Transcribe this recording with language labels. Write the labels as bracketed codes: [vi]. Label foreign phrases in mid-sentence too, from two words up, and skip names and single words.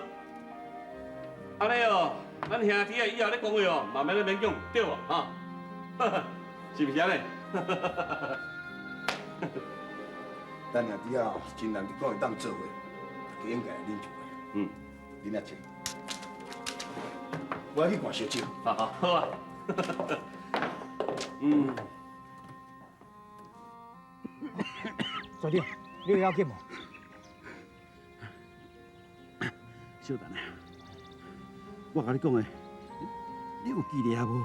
[nan] 安尼哦，咱兄弟啊，以后咧讲话哦，嘛免咧勉强，对无？哈，是不是安尼？咱兄弟啊，真难得讲会当做伙，就应该来啉一杯。啉啊醉。我要去灌烧酒。好啊。小弟，你有要紧无？小等下，我甲你讲的，你有记得啊无？